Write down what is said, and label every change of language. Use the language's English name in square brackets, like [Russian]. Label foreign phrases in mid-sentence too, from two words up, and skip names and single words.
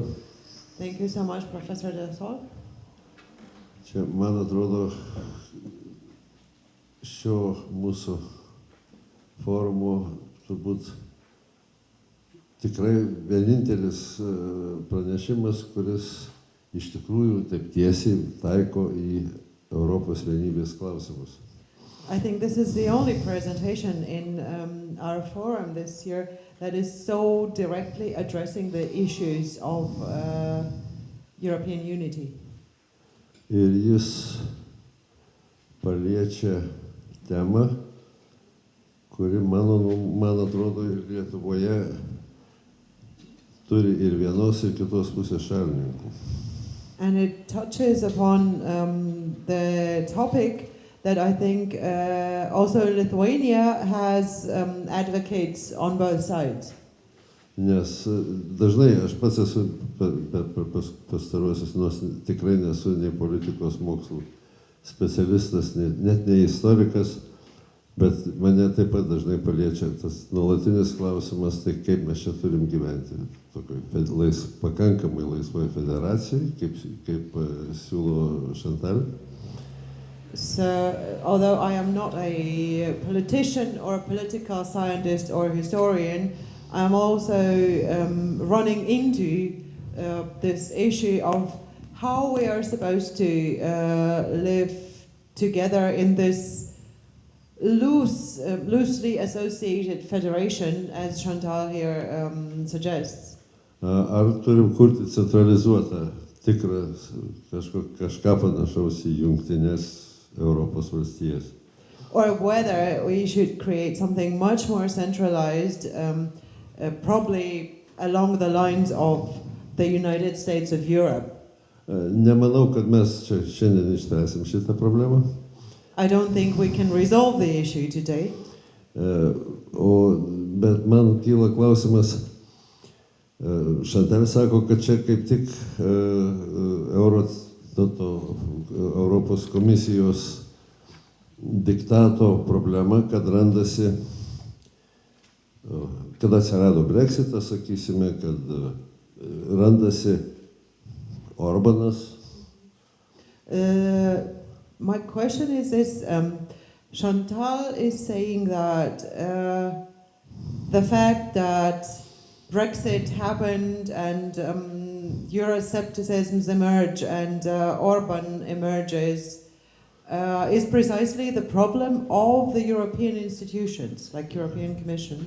[English] Thank you so much, Professor Delsol. [Lithuanian] Čia, man atrodo, šio mūsų forumo turbūt tikrai vienintelis pranešimas, kuris iš tikrųjų taip tiesiai taiko į Europos vienybės klausimus. [English] I think this is the only presentation in our forum this year that is so directly addressing the issues of European unity. [Lithuanian] Ir jis paliečia temą, kuri, man atrodo, ir Lietuvoje turi ir vienos, ir kitos pusės šalininkų. [English] And it touches upon the topic that I think also Lithuania has advocates on both sides. [Lithuanian] Nes dažnai aš pats esu per pastaruosius, nors tikrai nesu nei politikos mokslų specialistas, net ne istorikas, bet mane taip pat dažnai paliečia tas nuolatinis klausimas, tai kaip mes čia turim gyventi. Pakankamai laisvoje federacijoje, kaip siūlo Chantal. [English] So, although I am not a politician or a political scientist or historian, I'm also running into this issue of how we are supposed to live together in this loosely associated federation, as Chantal here suggests. [Lithuanian] Ar turim kurti centralizuotą, tikrą kažką panašaus į Jungtinės Europos valstijas? [English] Or whether we should create something much more centralized, probably along the lines of the United States of Europe. [Lithuanian] Nemanau, kad mes čia šiandien išspręsim šitą problemą. [English] I don't think we can resolve the issue today. [Lithuanian] Bet man kyla klausimas, Chantal sako, kad čia kaip tik Europos komisijos diktato problema, kad randasi, kad atsirado Brexitas, sakysime, kad randasi Orbanas. [English] My question is this, Chantal is saying that the fact that Brexit happened and Euroscepticism emerge and Orban emerges is precisely the problem of the European institutions, like European Commission.